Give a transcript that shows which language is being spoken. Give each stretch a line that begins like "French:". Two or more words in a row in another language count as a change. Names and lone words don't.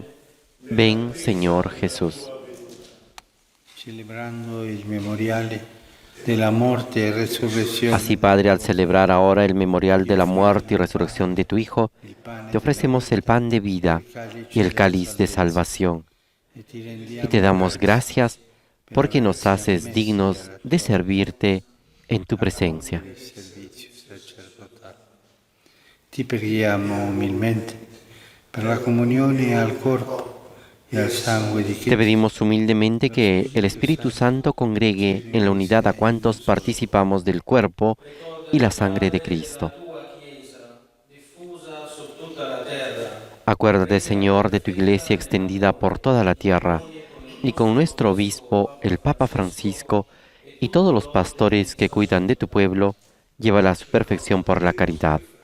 Spanish: Ven, Señor Jesús.
Italian: Celebrando il memoriale della morte e resurrezione,
Spanish: Así, Padre, al celebrar ahora el memorial de la muerte y resurrección de tu Hijo, te ofrecemos el pan de vida y el cáliz de salvación.
Italian: e ti
Spanish: Y
Italian: rendiamo
Spanish: te damos gracias porque nos haces dignos de servirte en tu presencia.
Italian: il servizio sacerdotale. Ti preghiamo umilmente per la comunione al corpo e al sangue di
Spanish: Te
Italian: Cristo.
Spanish: pedimos humildemente que el Espíritu Santo congregue en la unidad a cuantos participamos del cuerpo y la sangre de Cristo. Acuérdate, Señor, de tu iglesia extendida por toda la tierra y con nuestro obispo, el Papa Francisco, y todos los pastores que cuidan de tu pueblo, llévala a su perfección por la caridad.